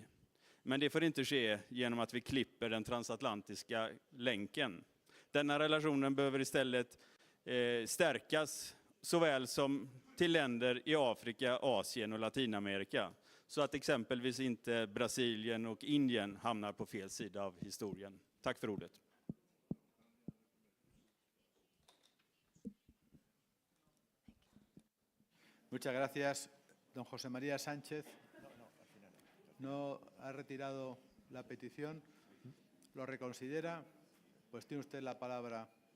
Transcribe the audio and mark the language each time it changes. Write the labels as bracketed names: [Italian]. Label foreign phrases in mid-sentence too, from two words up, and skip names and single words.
[Swedish] Men det får inte ske genom att vi klipper den transatlantiska länken. Denna relationen behöver istället stärkas såväl som till länder i Afrika, Asien och Latinamerika. Så att exempelvis inte Brasilien och Indien hamnar på fel sida av historien. Tack för ordet. [Spanish] Muchas gracias. Don José María Sánchez no ha retirado la petición. ¿Lo reconsidera? Pues tiene usted la palabra.